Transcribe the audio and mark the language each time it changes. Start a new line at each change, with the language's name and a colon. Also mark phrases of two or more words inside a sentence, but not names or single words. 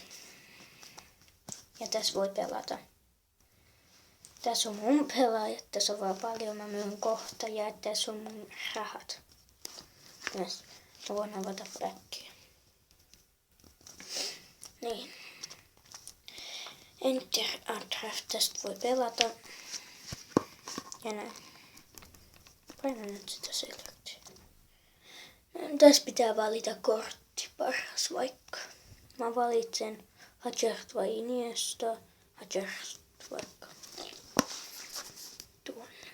Finnish: Ja tässä voi pelata. Tässä on mun pelaajat, tässä on vaan paljon, mä myyn kohta ja tässä on mun rahat. Myös mä voin avata backia. Niin.
English: Enter a draft,
Finnish: tästä voi pelata. Ja näin. Painan nyt sitä selektiä. Tässä pitää valita kortti paras vaikka. Mä valitsen Hazard vai Iniesta. Hazard vaikka. Tuon.